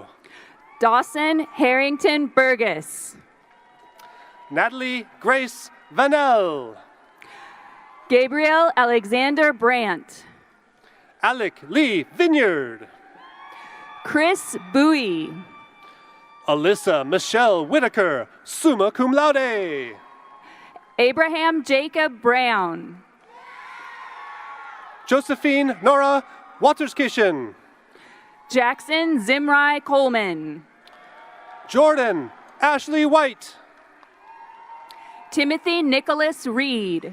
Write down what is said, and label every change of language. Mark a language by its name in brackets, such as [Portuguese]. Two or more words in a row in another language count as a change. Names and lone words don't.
[English] Dawson Harrington Burgess. Natalie Grace Vanel. Gabriel Alexander Brandt. Alec Lee Vineyard. Chris Bowie. Alyssa Michelle Whitaker, [Latin] summa cum laude. [English] Abraham Jacob Brown. Josephine Nora Waterskishen. Jackson Zimri Coleman. Jordan Ashley White. Timothy Nicholas Reed.